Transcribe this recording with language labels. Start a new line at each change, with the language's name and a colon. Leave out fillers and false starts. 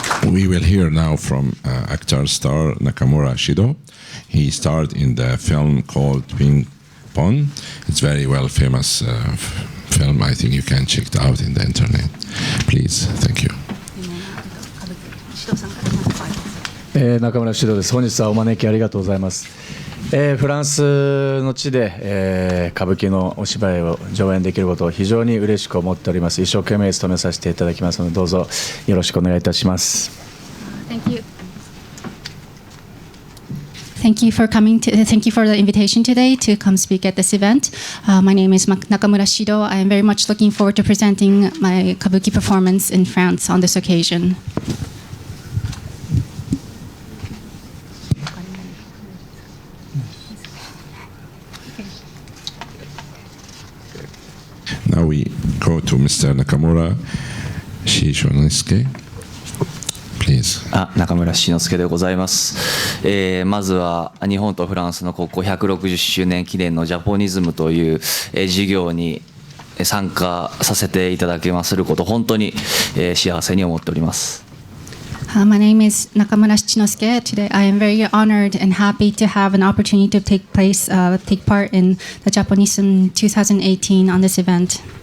English: We will hear now from actor star Nakamura Shido. He starred in the film called Ping Pong. It's very well famous film. I think you can check it out in the internet. Please, thank you.
Japanese: 中村獅童です。本日はお招きありがとうございます。フランスの地で、歌舞伎のお芝居を上演できることを非常に嬉しく思っております。一生懸命務めさせていただきますので、どうぞよろしくお願いいたします。
English: Thank you. Thank you for coming. Thank you for the invitation today to come speak at this event. My name is Nakamura Shido. I am very much looking forward to presenting my kabuki performance in France on this occasion. Now we go to Mr. Nakamura Shichinosuke. Please.
Japanese: 中村七之助でございます。まずは日本とフランスの国交160周年記念のジャポニズムという授業に参加させていただけますること本当に幸せに思っております。
English: My name is Nakamura Shichinosuke. Today I am very honored and happy to have an opportunity to take part in the Japonism 2018 on this event.